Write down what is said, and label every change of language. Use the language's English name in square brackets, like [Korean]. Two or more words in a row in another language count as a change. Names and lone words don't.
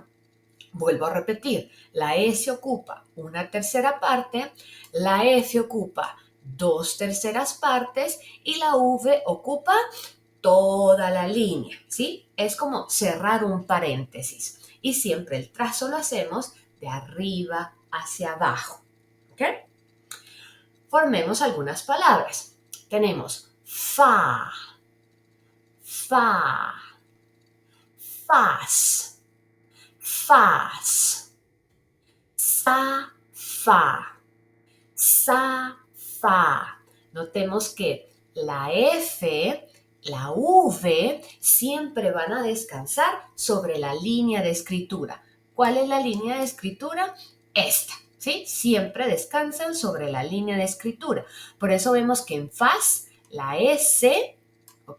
[Spanish] Vuelvo a repetir, la S ocupa una tercera parte, la F ocupa dos terceras partes y la V ocupa toda la línea, ¿sí? Es como cerrar un paréntesis. Y siempre el trazo lo hacemos de arriba hacia abajo, ¿ok? Formemos algunas palabras. Tenemos fa, fa, faz, faz, sa, fa, sa, fa. Notemos que la F, la V, siempre van a descansar sobre la línea de escritura. ¿Cuál es la línea de escritura? Esta, ¿sí? Siempre descansan sobre la línea de escritura. Por eso vemos que en faz, la S, ¿ok?